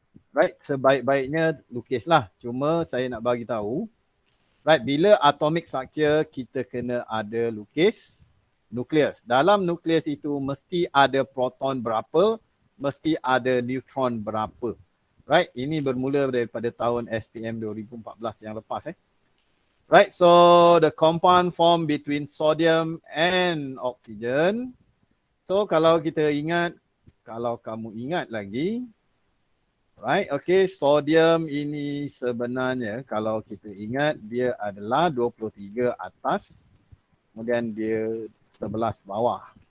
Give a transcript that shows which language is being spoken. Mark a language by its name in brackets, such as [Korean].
[Malay] Right, sebaik-baiknya lukis lah. Cuma saya nak bagi tahu, right, bila atomic structure kita kena ada lukis nucleus. Dalam nucleus itu mesti ada proton berapa, mesti ada neutron berapa. Right, ini bermula daripada tahun SPM 2014 yang lepas. [English] Right, so the compound form between sodium and oxygen. [Malay] So kalau kita ingat, kalau kamu ingat lagi, right, okay, sodium ini sebenarnya kalau kita ingat dia adalah 23 atas, kemudian dia 11 bawah.